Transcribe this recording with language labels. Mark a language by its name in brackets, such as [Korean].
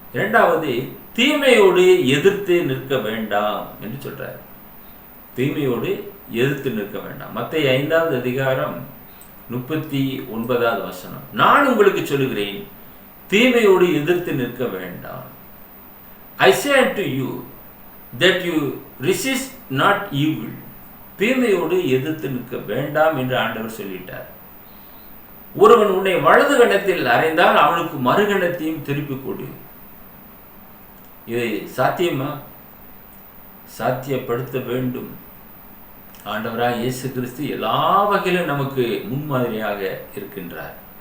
[Tamil] இரண்டாவது, தீமையோடு எதிர்த்து நிற்க வேண்டாம் என்று சொல்றார். தீமையோடு எதிர்த்து நிற்க வேண்டாம். மத்தேயு 5வது அதிகாரம் 39வது வசனம். நான் உங்களுக்கு சொல்லுகிறேன், தீமையோடு எதிர்த்து நிற்க வேண்டாம். [English] I say unto you that you resist not evil. [Tamil] தீமையோடு எதிர்த்து நிற்க வேண்டாம் என்று ஆண்டவர் சொல்லிட்டார். ஒருவன் உன்னை வலது கணத்தில் அறைந்தால் அவனுக்கு மறுகணத்தையும் திருப்பி கொடு. இதை சாத்தியமா? சாத்தியப்படுத்த வேண்டும். ஆண்டவராய் இயேசு கிறிஸ்து எல்லா வகையிலும் நமக்கு முன்மாதிரியாக இருக்கின்றார்.